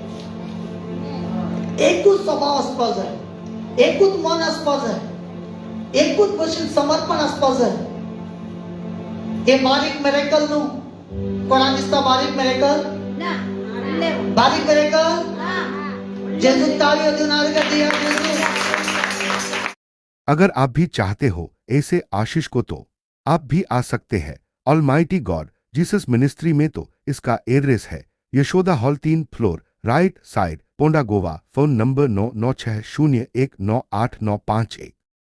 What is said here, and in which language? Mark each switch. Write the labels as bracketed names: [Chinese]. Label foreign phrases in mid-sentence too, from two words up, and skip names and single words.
[Konkani] एकूच स्वभाव आसपाक जाय, एकूच मन आसपाक जाय, एकूच भशेन समर्पण आसपाक जाय. हे बारीक मिरेकल न्हू. कोणाक दिसता बारीक मिरेकल? बारीक मिरेकल जेजू ताळयो दिवन आर्गां दिया जेजू. [Hindi] अगर आप भी चाहते हो ऐसे आशीष को तो आप भी आ सकते हैं ऑलमाइटी गॉड जीसस मिनिस्ट्री में. तो इसका एड्रेस है यशोदा हॉल 3 फ्लोर [English] right side [Hindi] पोंडा गोवा. फोन नंबर 9960198951.